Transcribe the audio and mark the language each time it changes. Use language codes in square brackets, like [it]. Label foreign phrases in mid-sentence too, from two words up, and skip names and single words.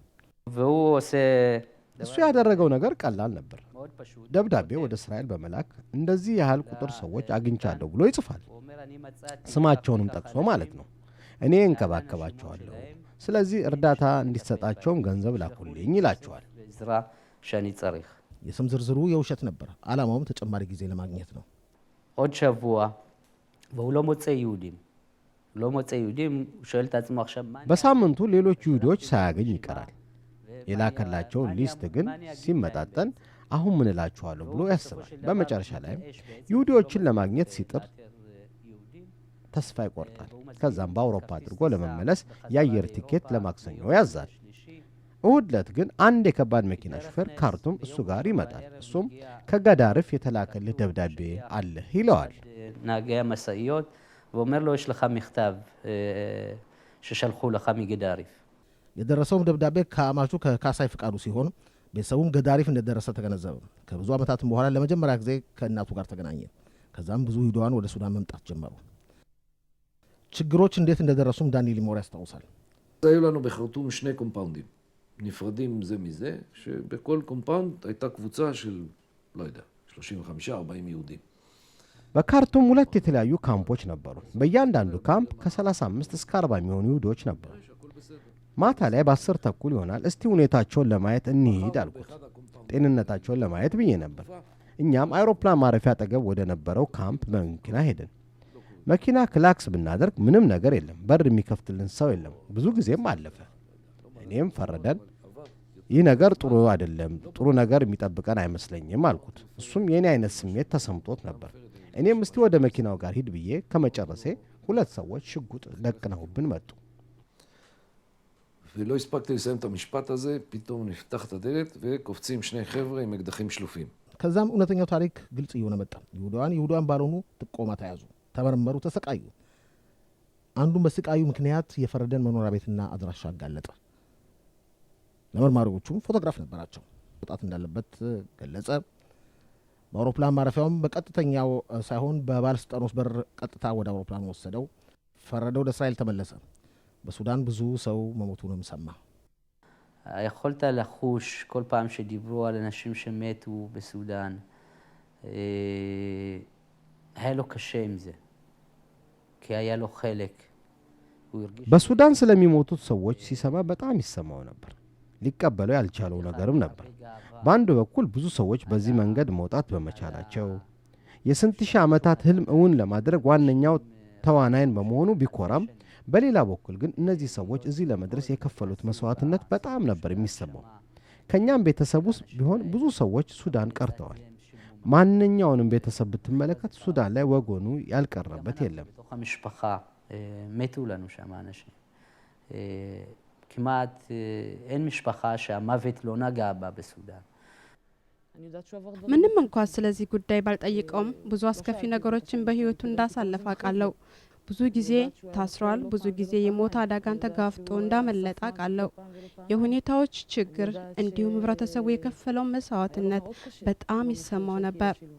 [am] እሱ ያደረገው ነገር ቀላል ነበር። ደብዳቤ ወደ እስራኤል በመላክ እንደዚህ ያህል ቁጥር ሰዎች አግኝቻለሁ ብሎ ይጽፋል። ስማቸውንም ጠቅሶ ማለት ነው። እኔ እንከባከባቸዋለሁ፣ ስለዚህ እርዳታ እንዲሰጣቸውም ገንዘብ ላኩልኝ ይላቸዋል። የስም ዝርዝሩ የውሸት ነበር። ዓላማውም ተጨማሪ ጊዜ ለማግኘት ነው። [he] עוד שבוע והוא לא מוצא יהודים. לא מוצא יהודים, הוא שואל את עצמו עכשיו מה... [am] በሳምንቱ ሌሎች ይሁዶች ሳያገኝ ይቀራል። የላከላቸውን ሊስት ግን ሲመጣጠን አሁን ምን እላችኋለሁ ብሎ ያስባል። በመጨረሻ ላይም ይሁዶችን ለማግኘት ሲጥር ተስፋ ይቆርጣል። ከዛም በአውሮፓ አድርጎ ለመመለስ የአየር ቲኬት ለማክሰኞ ያዛል። እሁድ ዕለት ግን አንድ የከባድ መኪና ሹፌር ካርቱም እሱ ጋር ይመጣል። እሱም ከጋዳሪፍ የተላከልህ ደብዳቤ አለህ ይለዋል። [he] נהגי המשאיות ואומר לו יש לך מכתב ששלחו לך מגדריף. [am] የደረሰውም ደብዳቤ ከአማቹ ከካሳይ ፍቃዱ ሲሆን ቤተሰቡም ገዳሪፍ እንደደረሰ ተገነዘበ። ከብዙ ዓመታትም በኋላ ለመጀመሪያ ጊዜ ከእናቱ ጋር ተገናኘ። ከዛም ብዙ ይሁዳውያን ወደ ሱዳን መምጣት ጀመሩ። ችግሮች እንዴት እንደደረሱም ዳንኤል ሊሞር ያስታውሳል። [he] היו לנו בחרטום שני קומפאונדים נפרדים זה מזה, שבכל קומפאונד הייתה קבוצה של, לא יודע, 35-40 יהודים. [am] በካርቱም ሁለት የተለያዩ ካምፖች ነበሩ። በእያንዳንዱ ካምፕ ከ35 እስከ 40 የሚሆኑ ይሁዶች ነበሩ። ማታ ላይ በ10 ተኩል ይሆናል እስቲ ሁኔታቸውን ለማየት እንሂድ አልኩት። ጤንነታቸውን ለማየት ብዬ ነበር። እኛም አይሮፕላን ማረፊያ አጠገብ ወደ ነበረው ካምፕ በመኪና ሄድን። መኪና ክላክስ ብናደርግ ምንም ነገር የለም። በር የሚከፍትልን ሰው የለም። ብዙ ጊዜም አለፈ። እኔም ፈረደን ይህ ነገር ጥሩ አይደለም፣ ጥሩ ነገር የሚጠብቀን አይመስለኝም አልኩት። እሱም የኔ አይነት ስሜት ተሰምቶት ነበር። እኔም እስቲ ወደ መኪናው ጋር ሂድ ብዬ ከመጨረሴ ሁለት ሰዎች ሽጉጥ ደቅነውብን መጡ። [he] ולא הספקתי לסיים את המשפט הזה, פתאום נפתחת הדלת וקופצים שני חבר'ה עם אקדחים שלופים. [am] ከዛም እውነተኛው ታሪክ ግልጽ እየሆነ መጣ። ይሁዳውያን ባልሆኑ ጥቆማ ተያዙ፣ ተመረመሩ፣ ተሰቃዩ። አንዱም በስቃዩ ምክንያት የፈረደን መኖሪያ ቤትና አድራሻ አጋለጠ። ለመርማሪዎቹም ፎቶግራፍ ነበራቸው። ወጣት እንዳለበት ገለጸ። በአውሮፕላን ማረፊያውም በቀጥተኛው ሳይሆን በባለስልጣኖች በር ቀጥታ ወደ አውሮፕላን ወሰደው። ፈረደ ወደ እስራኤል ተመለሰ። በሱዳን ብዙ ሰው መሞቱንም ሰማ። [he] יכולת לחוש כל פעם שדיברו על אנשים שמתו בסודאן, היה לו קשה עם זה, כי היה לו חלק. [am] በሱዳን ስለሚሞቱት ሰዎች ሲሰማ በጣም ይሰማው ነበር። ሊቀበለው ያልቻለው ነገርም ነበር። በአንድ በኩል ብዙ ሰዎች በዚህ መንገድ መውጣት በመቻላቸው የስንት ሺህ ዓመታት ህልም እውን ለማድረግ ዋነኛው ተዋናይን በመሆኑ ቢኮራም፣ በሌላ በኩል ግን እነዚህ ሰዎች እዚህ ለመድረስ የከፈሉት መስዋዕትነት በጣም ነበር የሚሰማው። ከኛም ቤተሰብ ውስጥ ቢሆን ብዙ ሰዎች ሱዳን ቀርተዋል። ማንኛውንም ቤተሰብ ብትመለከት ሱዳን ላይ ወገኑ ያልቀረበት የለም። [he] מתו לנו שם אנשים. כמעט אין משפחה שהמוות לא נגע בה בסודאן. [am] ምንም እንኳን ስለዚህ ጉዳይ ባልጠይቀውም ብዙ አስከፊ ነገሮችን በህይወቱ እንዳሳለፈ አውቃለሁ። ብዙ ጊዜ ታስሯል። ብዙ ጊዜ የሞት አደጋን ተጋፍጦ እንዳመለጠ አውቃለሁ። የሁኔታዎች ችግር እንዲሁም ህብረተሰቡ የከፈለው መስዋዕትነት በጣም ይሰማው ነበር።